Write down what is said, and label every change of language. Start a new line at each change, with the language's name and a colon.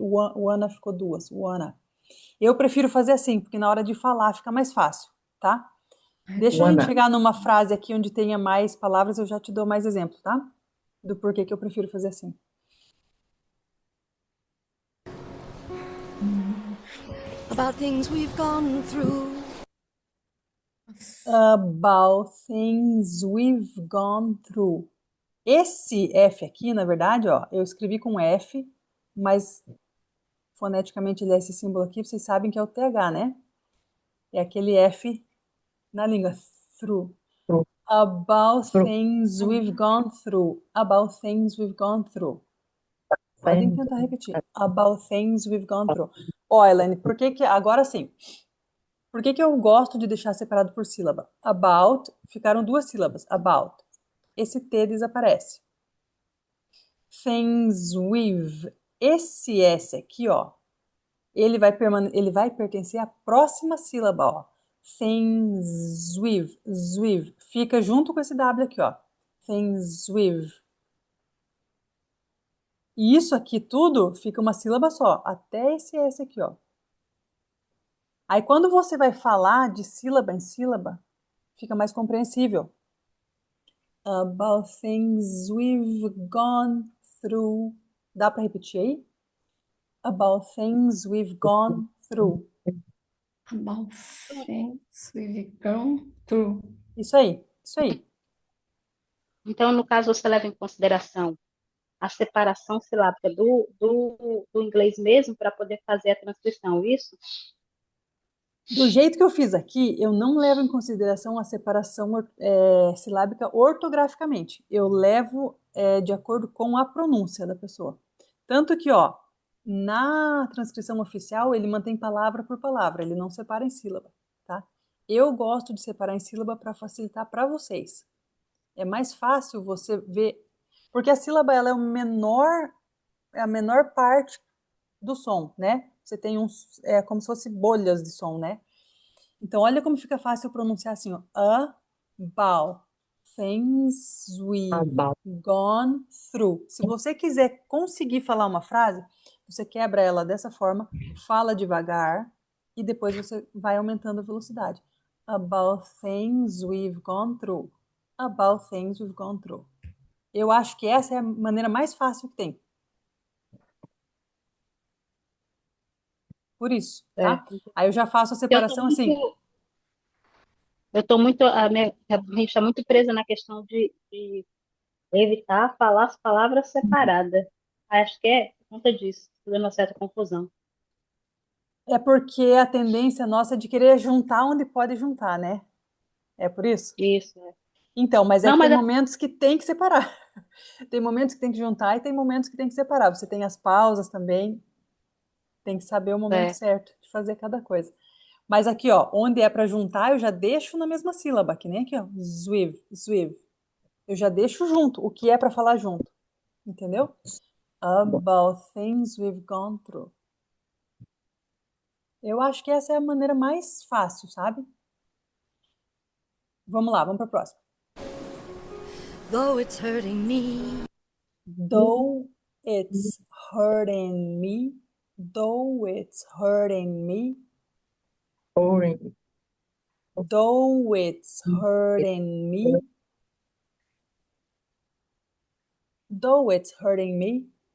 Portuguese: O Ana ficou duas, o Ana. Eu prefiro fazer assim, porque na hora de falar fica mais fácil, tá? Deixa a gente chegar numa frase aqui onde tenha mais palavras, eu já te dou mais exemplos, tá? Do porquê que eu prefiro fazer assim.
English: About things we've gone through. About things we've gone through.
Portuguese: Esse F aqui, na verdade, ó, eu escrevi com F, mas foneticamente ele é esse símbolo aqui, vocês sabem que é o TH, né? É aquele F na língua, through.
English: About things we've gone through. About things we've gone through.
Portuguese: Podem tentar repetir.
English: About things we've gone through.
Portuguese: Ó, Elaine, por que que... Agora sim. Por que que eu gosto de deixar separado por sílaba? About, ficaram duas sílabas. About. Esse T desaparece.
English: Things with.
Portuguese: Esse S aqui, ó. Ele vai pertencer à próxima sílaba, ó.
English: Things with. With.
Portuguese: Fica junto com esse W aqui, ó.
English: Things with.
Portuguese: E isso aqui tudo fica uma sílaba só, até esse S aqui, ó. Aí quando você vai falar de sílaba em sílaba, fica mais compreensível.
English: About things we've gone through.
Portuguese: Dá para repetir aí?
English: About things we've gone through. About things we've gone through.
Portuguese: Isso aí, isso aí. Então, no caso, você leva em consideração a separação silábica do inglês mesmo para poder fazer a transcrição, isso? Do jeito que eu fiz aqui, eu não levo em consideração a separação silábica ortograficamente. Eu levo de acordo com a pronúncia da pessoa. Tanto que, ó, na transcrição oficial, ele mantém palavra por palavra, ele não separa em sílaba, tá? Eu gosto de separar em sílaba para facilitar para vocês. É mais fácil você ver, porque a sílaba ela é a menor parte do som, né? Você tem como se fosse bolhas de som, né? Então, olha como fica fácil pronunciar assim, ó.
English: About things we've gone through.
Portuguese: Se você quiser conseguir falar uma frase, você quebra ela dessa forma, fala devagar e depois você vai aumentando a velocidade.
English: About things we've gone through. About things we've gone through.
Portuguese: Eu acho que essa é a maneira mais fácil que tem. Por isso, tá? Aí eu já faço a separação assim. Eu estou muito, a gente está muito presa na questão de evitar falar as palavras separadas. Acho que é por conta disso, dando uma certa confusão. É porque a tendência nossa é de querer juntar onde pode juntar, né? É por isso? Isso, é. Então, mas Não, que mas tem momentos que tem que separar. Tem momentos que tem que juntar e tem momentos que tem que separar. Você tem as pausas também. Tem que saber o momento certo de fazer cada coisa. Mas aqui, ó, onde é para juntar, eu já deixo na mesma sílaba, que nem aqui, ó. Zwiv, zwiv. Eu já deixo junto, o que é para falar junto. Entendeu?
English: About things we've gone through.
Portuguese: Eu acho que essa é a maneira mais fácil, sabe? Vamos lá, vamos para a próxima.
English: though it's hurting me. Though it's hurting me, though it's hurting me, Orange. though it's hurting me, though it's hurting me.